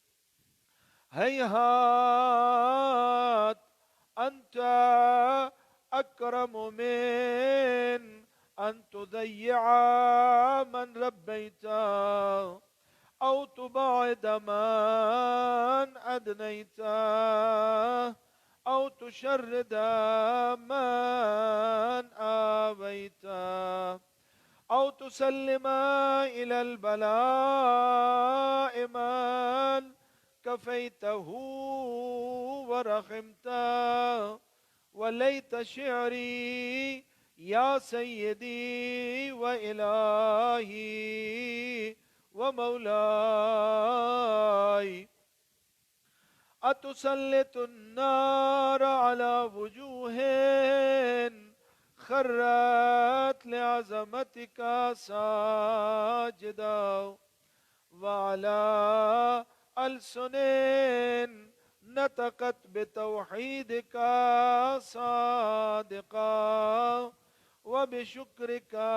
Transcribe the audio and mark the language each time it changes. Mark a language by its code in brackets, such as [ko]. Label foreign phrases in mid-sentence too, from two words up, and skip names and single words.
[ar] هيهات أنت أكرم من أن تضيع من ربيته أو تبعد من أدنيته أو تشرد من آويته أو تسلم إلى البلاء من كفيته ورحمته وليت شعري يا سيدي وإلهي و مولاي أتسلط النار على وجوه خرت لعظمتك ساجدة وعلى ألسن نطقت بتوحيدك صادقا وبشكرك